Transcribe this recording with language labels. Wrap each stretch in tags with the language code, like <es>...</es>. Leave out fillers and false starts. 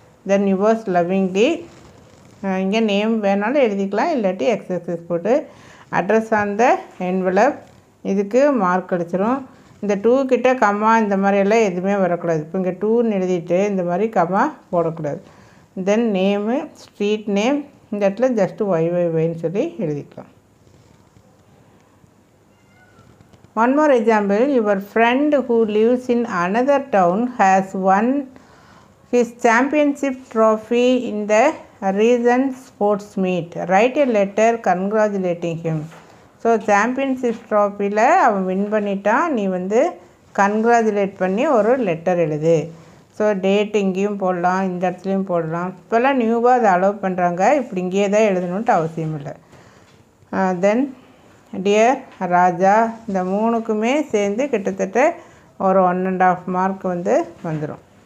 <en>then yours lovingly,</en> <ta>இங்கே name வேணாலும் எழுதிக்கலாம், இல்லாட்டி எக்ஸசைஸ் போட்டு</ta> <en>address on the envelope,</en> <ta>இதுக்கு மார்க் கிடச்சிரும். இந்த 2 கிட்ட கம்மா இந்த மாதிரியெல்லாம் எதுவுமே வரக்கூடாது. இப்போ இங்கே 2ன்னு எழுதிட்டு இந்த மாதிரி கம்மா போடக்கூடாது. தென் நேமு, ஸ்ட்ரீட் நேம், இந்த இடத்துல ஜஸ்ட்டு ஒய்ன்னு சொல்லி எழுதிக்கலாம்.</ta> <en>One more example, your friend who lives in another town has won his championship trophy in the recent sports meet. Write a letter congratulating him.</en> <ta>So championship ட்ராஃபியில் அவன் win பண்ணிட்டான், நீ வந்து congratulate பண்ணி ஒரு லெட்டர் எழுது. So date இங்கேயும் போடலாம், இந்த இடத்துலையும் போடலாம். இப்போல்லாம் நியூவாக அதை அலோவ் பண்ணுறாங்க, இப்படி இங்கேயே தான் எழுதணுன்ட்டு அவசியம் இல்லை. தென் டியர் ராஜா, இந்த 3க்குமே சேர்ந்து கிட்டத்தட்ட ஒரு 1.5 மார்க் வந்து வந்துடும்.</ta>